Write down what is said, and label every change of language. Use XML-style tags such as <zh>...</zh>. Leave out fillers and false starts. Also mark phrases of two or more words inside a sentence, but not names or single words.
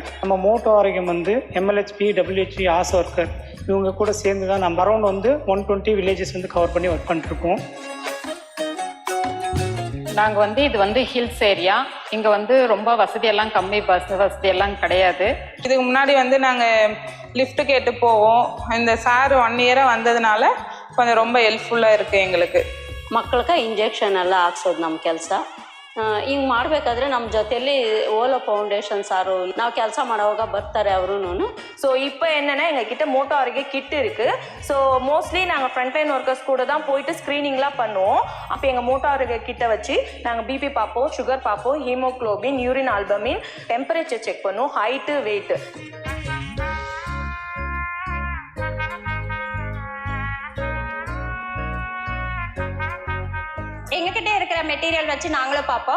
<ta>நம்ம மோட்டோ ஆரோக்கியம் எம்எல்ஹெச்பி, டபிள்யூஹெச்பி, ஆசா ஒர்க்கர் இவங்க கூட சேர்ந்து தான் நம்ம</ta> <en>around 120 villages cover</en> <ta>பண்ணி ஒர்க் பண்ணிருக்கோம். நாங்கள் இது</ta> <en>hills area.</en> <ta>இங்கே ரொம்ப வசதியெல்லாம் கம்மி, பஸ் வசதியெல்லாம் கிடையாது. இதுக்கு முன்னாடி நாங்கள் லிஃப்ட் கேட்டு போவோம். இந்த சார் 1 இயராக வந்ததுனால கொஞ்சம் ரொம்ப ಹೆಲ್ಪ್ಫುಲ್ಲಾಗಿ இருக்குது ಎங்களுக்கு.</ta> <kn>ಮಕ್ಕಳಿಗೆ ಇಂಜೆಕ್ಷನ್ ಎಲ್ಲ ಹಾಕ್ಸೋದು ನಮ್ಮ ಕೆಲಸ. ಹಿಂಗೆ ಮಾಡಬೇಕಾದ್ರೆ ನಮ್ಮ ಜೊತೆಯಲ್ಲಿ ಓಲೋ ஃபவுண்டேஷன் சார் ನಾವು ಕೆಲಸ ಮಾಡೋವಾಗ ಬರ್ತಾರೆ அவரும்.</kn> <ta>ஸோ இப்போ என்னென்னா எங்ககிட்ட மோட்டோ ஆரோக்கிய கிட் இருக்குது. ஸோ மோஸ்ட்லி நாங்கள்</ta> <en>frontline workers</en> <ta>கூட தான் போயிட்டு ஸ்க்ரீனிங்லாம் பண்ணுவோம். அப்போ எங்கள் மோட்டோ ஆரோக்கிய கிட்டை வச்சு நாங்கள் பிபி பார்ப்போம், சுகர் பார்ப்போம், ஹீமோக்ளோபின்,</ta> <en>urine albumin, temperature check</en> <ta>பண்ணுவோம், ஹைட்டு, வெயிட்டு. எங்ககிட்ட இருக்கிற மெட்டீரியல் வச்சு நாங்களும் பார்ப்போம்.</ta>